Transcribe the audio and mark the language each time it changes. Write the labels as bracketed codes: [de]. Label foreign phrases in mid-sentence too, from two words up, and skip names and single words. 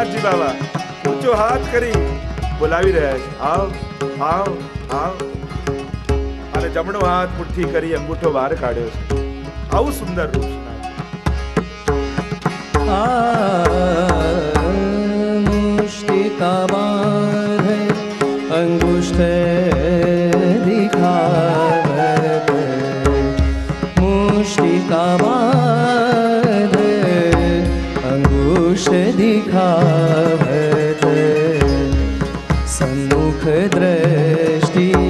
[gu] બાવા ઊંચો હાથ કરી બોલાવી રહ્યા છે, આવ આવ આવ. અને જમણો હાથ મુઠ્ઠી કરી અંગૂઠો બહાર કાઢ્યો છે. આવું સુંદર રૂપ છે. [bra] मुष्टिका बांधे अंगुष्ठ दिखावत, मुष्टिका बांधे अंगुष्ठ दिखावत, सन्मुख दृष्टि